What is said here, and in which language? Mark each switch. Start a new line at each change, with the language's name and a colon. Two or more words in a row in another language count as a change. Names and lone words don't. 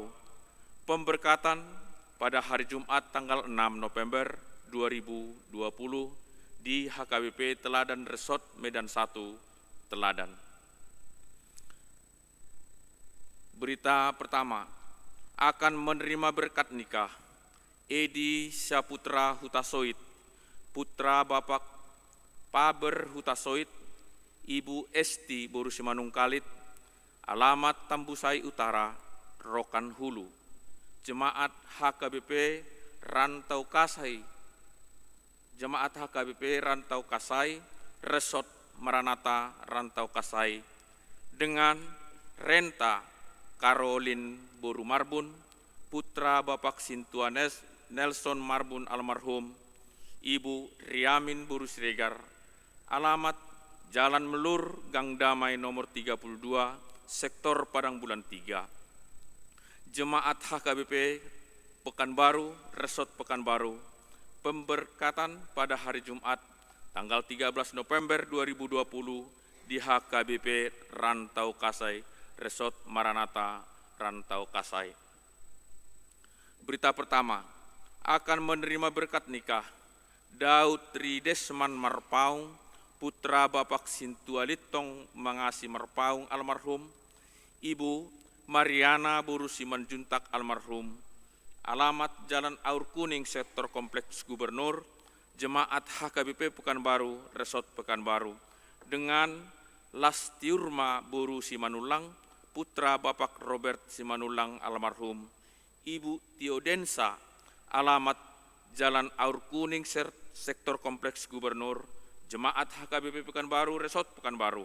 Indonesian: Pemberkatan pada hari Jumat tanggal 6 November 2020 di HKBP Teladan Resort Medan 1 Teladan. Berita pertama, akan menerima berkat nikah Edi Syaputra Hutasoit, putra Bapak Paber Hutasoit, Ibu Esti Boru Simanungkalit, alamat Tambusai Utara, Rokan Hulu, Jemaat HKBP Rantau Kasai, Jemaat HKBP Rantau Kasai, Resort Maranatha Rantau Kasai, dengan Renta Caroline Boru Marbun, putra Bapak Sintuanes Nelson Marbun almarhum, Ibu Riamin Boru Siregar, alamat Jalan Melur Gang Damai nomor 32, Sektor Padang Bulan 3. Jemaat HKBP Pekanbaru, Resort Pekanbaru. Pemberkatan pada hari Jumat tanggal 13 November 2020 di HKBP Rantau Kasai, Resort Maranatha Rantau Kasai. Berita pertama, akan menerima berkat nikah Daud Tridesman Marpaung, putra Bapak Sintualitong Mangasi Marpaung almarhum, Ibu Mariana Boru Simanjuntak almarhum, alamat Jalan Aur Kuning Sektor Kompleks Gubernur, Jemaat HKBP Pekanbaru, Resort Pekanbaru, dengan Lastiurma Boru Simanulang, putra Bapak Robert Simanulang almarhum, Ibu Tiodensa, alamat Jalan Aur Kuning Sektor Kompleks Gubernur, Jemaat HKBP Pekanbaru, Resort Pekanbaru.